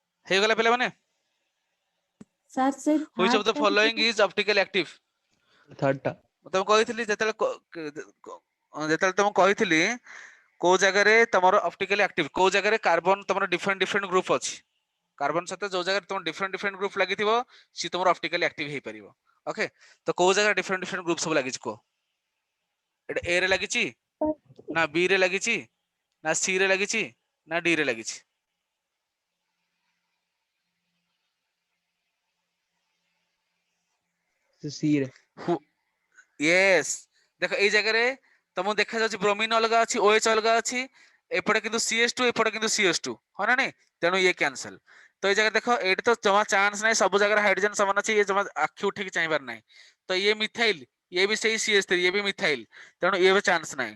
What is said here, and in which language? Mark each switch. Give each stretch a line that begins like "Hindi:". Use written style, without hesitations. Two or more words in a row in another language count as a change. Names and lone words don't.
Odia: ହେଇଗଲା ପିଲାମାନେ? ସାର୍ ସେ
English: Which of the
Odia: ଥାର୍ଡ
English: following is optically active?
Odia: ଥାର୍ଡ ଟା ମୁଁ ତମକୁ କହିଥିଲି ଯେତେବେଳେ ତମକୁ କହିଥିଲି କୋଉ ଜାଗାରେ ତମର
English: optically active,
Odia: କୋଉ ଜାଗାରେ କାର୍ବନ ତମର
English: different group
Odia: ଅଛି, କାର୍ବନ ସହିତ ଯୋଉ ଜାଗାରେ ତମର
English: different group
Odia: ଲାଗିଥିବ ସି ତମର ଅପ୍ଟିକାଲି ଆକ୍ଟିଭ ହେଇପାରିବ। ଓକେ, ତ କୋଉ ଜାଗାରେ
English: different group
Odia: ସବୁ ଲାଗିଛି କୁହ? ଏଟା ଏ ରେ ଲାଗିଛି ନା ବି ରେ ଲାଗିଛି ନା ସି ରେ ଲାଗିଛି ନା ଡି ରେ ଲାଗିଛି? ସି ରେ ୟେସ୍, ଦେଖୋ ଏଇ ଜାଗାରେ ତମକୁ ଦେଖା ଯାଉଛି ବ୍ରୋମିନ ଅଲଗା ଅଛି, OH ଅଲଗା ଅଛି, ଏପଟେ କିନ୍ତୁ CH2 ଏପଟେ କିନ୍ତୁ CH2, ହଁ ନା ନାଇଁ? ତେଣୁ ଇଏ କ୍ୟାନ୍ସଲ। ତ ଏଇ ଜାଗାରେ ଦେଖ ଏଇଠି ତ ଜମା ଚାନ୍ସ ନାହିଁ, ସବୁ ଜାଗାରେ ହାଇଡ୍ରୋଜେନ ସମାନ ଅଛି, ଇଏ ଜମା ଆଖି ଉଠେଇକି ଚାହିଁବାର ନାହିଁ। ତ ଇଏ ମିଥାଇଲ, ଇଏ ବି ସେଇ CH3, ଇଏ ବି ମିଥାଇଲ, ତେଣୁ ଇଏ ବି ଚାନ୍ସ ନାହିଁ।